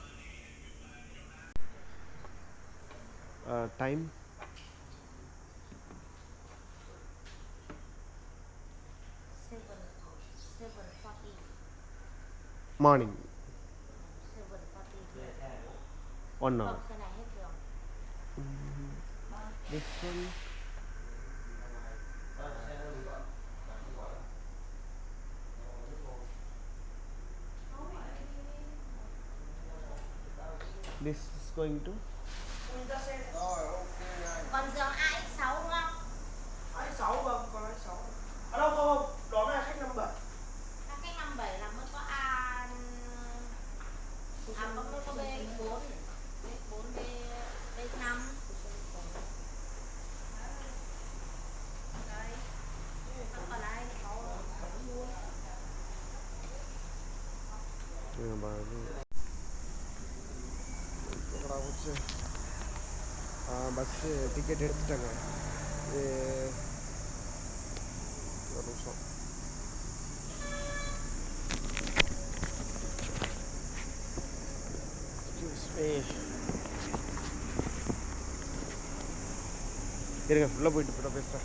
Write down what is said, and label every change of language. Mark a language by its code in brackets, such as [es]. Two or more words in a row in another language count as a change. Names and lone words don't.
[en] time morning 1 hour. This one this is going to [vi] Còn giường AX6 đúng không? AX6 vâng, còn AX6. À đâu không, đó là khách 57. Các cái 57 là mới có A có mới có B4, B4, B5. Đấy. Còn lại thì có [ta] பஸ்ஸு டிக்கெட் எடுத்துட்டாங்க. ஒரு நிமிஷம். இருங்க ஃபுல்லாக போயிட்டு போய்ட்டு பேசுகிறேன்.